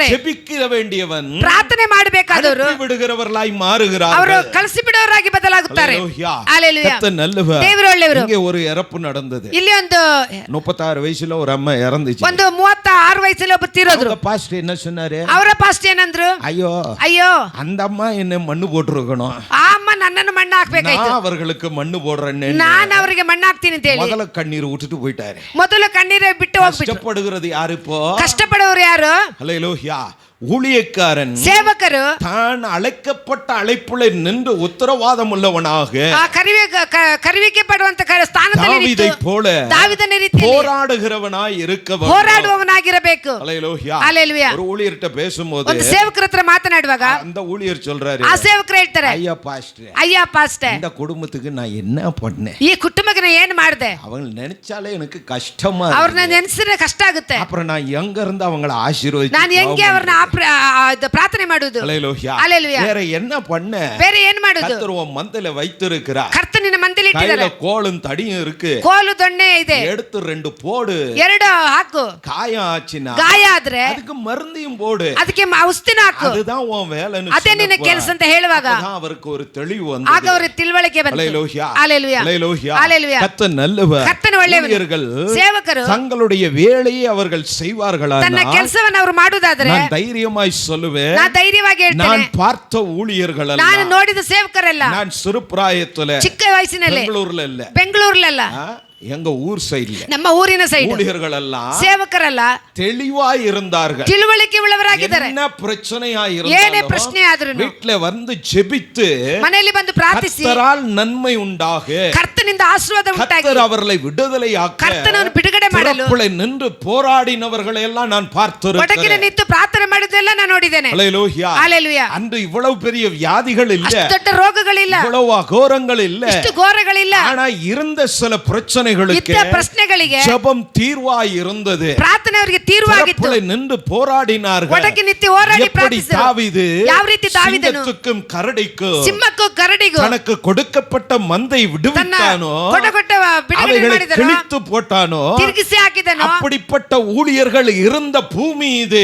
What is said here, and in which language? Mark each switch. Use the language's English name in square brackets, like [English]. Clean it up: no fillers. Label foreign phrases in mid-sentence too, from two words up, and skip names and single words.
[Tamil] ஜெபிக்க வேண்டியவன் [Kannada] ಪ್ರಾರ್ಥನೆ ಮಾಡಬೇಕಾದವರು [Tamil] அனுப்பி விடுகிறவர்களாய் மாறுகிறார்கள். [Kannada] ಅವರು ಕಳಿಸಿ ಬಿಡೋರಾಗಿ ಬದಲಾಗುತ್ತಾರೆ. ಹಲ್ಲೇಲೂಯಾ. [Tamil] கர்த்தர் நல்லவர். [Kannada] ದೇವರು ಒಳ್ಳೆಯವರು. [Tamil] இங்கே ஒரு இறப்பு நடந்தது. [Kannada] ಇಲ್ಲಿ ಒಂದು [Tamil] 36 வயசுல ஒரு அம்மா இறந்துச்சு. [Kannada] ಒಂದು 36 ವಯಸ್ಸಲ್ಲಿ ಒಬ್ಬ ತೀರೋದ್ರು. [Tamil] பாஸ்டர் என்ன சொன்னாரு? [Kannada] ಅವರ ಪಾಸ್ಟ್ ಏನಂದ್ರು? [Tamil] ஐயோ [Kannada] ಅಯ್ಯೋ, [Tamil] அந்த அம்மா என்ன மண்ணு போட்டுருக்கணும், [Kannada] ಆ ಅಮ್ಮ ನನ್ನನ್ನು ಮಣ್ಣು ಹಾಕ್ಬೇಕಾಯ್ತು, [Tamil] நான் அவர்களுக்கு மண்ணு போடுறேன்னு [Kannada] ನಾನು ಅವರಿಗೆ ಮಣ್ಣು ಹಾಕ್ತೀನಿ ಅಂತ ಹೇಳಿ [Tamil] முதல்ல கண்ணீர் விட்டுட்டு போயிட்டாரு. [Kannada] ಮೊದಲು ಕಣ್ಣೀರೇ ಬಿಟ್ಟು ಹೋಗ್ಬಿಟ್ರು. [Tamil] கஷ்டப்படுகிறது யாரு இப்போ? [Kannada] ಕಷ್ಟಪಡೋರು ಯಾರು? [Tamil] ஹல்லேலூயா. ஊழியக்காரன் [Kannada] ಸೇವಕರು [Tamil] தான் அழைக்கப்பட்ட அழைப்புல நின்று உத்தரவாதம் உள்ளவனாக [Kannada] ಆ ಕರಿವಿಕೆ ಪಡುವಂತ ಸ್ಥಾನದಲ್ಲಿ [Tamil] தாவீதை போல [Kannada] ದಾವಿದನ ರೀತಿಯಲ್ಲಿ [Tamil] போராடுகிறவனாய் இருக்க வேண்டும். [Kannada] ಹೋರಾಡುವವನಾಗಿರಬೇಕು. [Tamil] ஹல்லேலூயா. [Kannada] ಹಲ್ಲೇಲೂಯಾ. [Tamil] ஒரு ஊழியர்ட்ட பேசும்போது [Kannada] ಒಂದು ಸೇವಕರ ಹತ್ರ ಮಾತನಾಡುವಾಗ [Tamil] அந்த ஊழியர் சொல்றாரு, [Kannada] ಆ ಸೇವಕರು ಹೇಳ್ತಾರೆ, [Tamil] ஐயா பாஸ்டர், [Kannada] ಅಯ್ಯ ಪಾಸ್ಟರ್, [Tamil] இந்த குடும்பத்துக்கு நான் என்ன பண்ணேன்? [Kannada] ಈ ಕುಟುಂಬಕ್ಕೆ ನಾನು ಏನು ಮಾಡಿದೆ? [Tamil] அவங்க நினைச்சாலே எனக்கு கஷ்டமா [Kannada] ಅವ್ರನ್ನ [Tamil] இருக்கு. [Kannada] ನೆನೆಸಿದ್ರೆ ಕಷ್ಟ ಆಗುತ್ತೆ. [Tamil] அப்புறம் நான் எங்க இருந்து அவங்கள ஆசீர்வதிச்சு [Kannada] ನಾನು ಹೆಂಗೆ ಅವ್ರನ್ನ ಪ್ರಾರ್ಥನೆ ಮಾಡುದು? [Tamil] ஹல்லேலூயா. ஹல்லேலூயா. வேற என்ன பண்ண? [Kannada] ಬೇರೆ ಏನ್ ಮಾಡುದು? [Tamil] கர்த்தர் உன் மந்தையில வைத்திருக்கிறார். [Kannada] ಕರ್ತನ ನಿನ್ನ ಮಂದಿಲಿ ಇಟ್ಟಿದ್ದಾರೆ. [Tamil] கையில கோலும் தடியும் இருக்கு. [Kannada] ಕೋಲು ದೊಣ್ಣೆ ಇದೆ. [Tamil] எடுத்து 2 போடு. [Kannada] 2 ಹಾಕು. [Tamil] காயம் ஆச்சுனா [Kannada] ಗಾಯ ಆದ್ರೆ [Tamil] அதுக்கு மருந்தையும் போடு. [Kannada] ಅದಕ್ಕೆ ಔಷಧಿನ ಹಾಕು. [Tamil] அதுதான் உன் வேலைன்னு [Kannada] ಅದೇ ನಿನ್ನ ಕೆಲಸ ಅಂತ ಹೇಳುವಾಗ [Tamil] அவருக்கு ஒரு தெளிவு வந்தது. [Kannada] ಆಗ ಅವರ ತಿಳುವಳಿಕೆ ಬಂತು. [Tamil] ஹalleluya ஹalleluya ஹalleluya ஹalleluya. கர்த்தர் நல்லவர். [Kannada] ಕರ್ತನು ಒಳ್ಳೆಯವರು. ಸೇವಕರು [Tamil] தங்களுடைய வேலையை அவர்கள் செய்வார்களானால் [Kannada] ತನ್ನ ಕೆಲಸವನ್ನು ಅವರು ಮಾಡುವುದಾದರೆ [Tamil] நான் தைரியமாய் சொல்லுவேன். [Kannada] ನಾನು ಧೈರ್ಯವಾಗಿ ಹೇಳ್ತೇನೆ. [Tamil] நான் பார்த்த ஊழியர்கள் [Kannada] ನಾನು ನೋಡಿದ ಸೇವಕರೆಲ್ಲ [Tamil] நான் சிறு பிராயத்துல [Kannada] ಚಿಕ್ಕ ವಯಸ್ಸಿನಲ್ಲಿ [Tamil] பெங்களூர்ல இல்ல எங்க ஊர் சைடுல [Kannada] ನಮ್ಮ ಊರಿನ ಸೈಡ್ [Tamil] ஊழியர்கள் எல்லாம் [Kannada] ಸೇವಕರೆಲ್ಲ [Tamil] தெளிவாய் இருந்தார்கள். [Kannada] ತಿಳುವಳಿಕೆ ಉಳ್ಳವರಾಗಿದ್ದಾರೆ. [Tamil] என்ன பிரச்சனையா [Kannada] ಏನೇ [Tamil] இருந்தாலும் [Kannada] ಪ್ರಶ್ನೆ ಆದ್ರೂ [Tamil] வீட்ல வந்து ஜெபித்து [Kannada] ಮನೆಯಲ್ಲಿ ಬಂದು ಪ್ರಾರ್ಥಿಸಿ [Tamil] கர்த்தரால் நன்மை உண்டாக [Kannada] ಕರ್ತನಿಂದ ಆಶೀರ್ವಾದ ಉಂಟಾಗಿ [Tamil] கர்த்தர் அவர்களை விடுதலையாக்க [Kannada] ಕರ್ತನನ್ನು ಬಿಡುಗಡೆ ಮಾಡಲು [Tamil] திறப்புல நின்று போராடினவர்களை எல்லாம் நான் [Kannada] ಒಡಗಿನ [Tamil] பார்த்திருக்கிறேன். [Kannada] ನಿಂತು ಪ್ರಾರ್ಥನೆ ಮಾಡಿದ್ದೆಲ್ಲ ನಾನು ನೋಡಿದ್ದೇನೆ. [Tamil] ஹalleluya ஹalleluya. அன்று இவ்வளவு பெரிய வியாதிகள் இல்ல, [Kannada] ಅಷ್ಟು ದೊಡ್ಡ ರೋಗಗಳಿಲ್ಲ, [Tamil] இவ்வளவு அகோரங்கள் இல்ல, [Kannada] ಇಷ್ಟು ಘೋರಗಳಿಲ್ಲ. [Tamil] ஆனா இருந்த சில பிரச்சனைகளுக்கு [Kannada] ಇದ್ದ ಪ್ರಶ್ನೆಗಳಿಗೆ [Tamil] ஜெபம் தீர்வாய் இருந்தது. [Kannada] ಪ್ರಾರ್ಥನೆ ಅವರಿಗೆ ತೀರ್ವಾಗಿತ್ತು. [Tamil] திறப்புல நின்று போராடினார்கள். [Kannada] ಒಡಗಿ ನಿಂತು ಹೋರಾಡಿ [Tamil] எப்படி [Kannada] ಪ್ರಾರ್ಥಿಸಿದರು. [Tamil] தாவீது [Kannada] ಯಾವ ರೀತಿ ದಾವೀದನು [Tamil] சிங்கத்துக்கும் கரடிக்கும் [Kannada] ಸಿಂಹಕ್ಕೂ ಕರಡಿಗೂ [Tamil] தனக்கு கொடுக்கப்பட்ட மந்தை [Kannada] ತನ್ನ [Tamil] விடுவித்தானோ, [Kannada] ಕೊಡಗೊಟ್ಟ ಬಿಡುಗಡೆ [Tamil] அவைகளை [Kannada] ಮಾಡಿದನು, [Tamil] கிழித்து போட்டானோ, [Kannada] ತಿರುಗಿಸಿ ಹಾಕಿದನು. [Tamil] அப்படிப்பட்ட ஊழியர்கள் இருந்த பூமி இது.